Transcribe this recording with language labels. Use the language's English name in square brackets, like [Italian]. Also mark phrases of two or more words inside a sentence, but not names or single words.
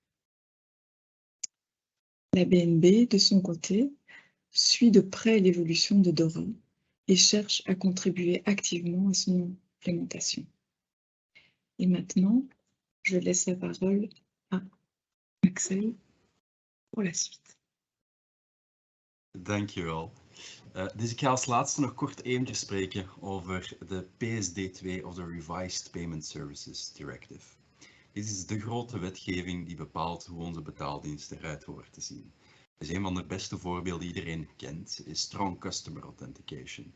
[French] La BNB, de son côté, suit de près l'évolution de DORA et cherche à contribuer activement à son implémentation. Et maintenant, je laisse la parole à Axel voor la suite. [Dutch] Dankjewel. Dus ik ga als laatste nog kort eventjes spreken over de PSD2 of de Revised Payment Services Directive. Dit is de grote wetgeving die bepaalt hoe onze betaaldienst eruit hoort te zien. Dus een van de beste voorbeelden die iedereen kent is Strong Customer Authentication.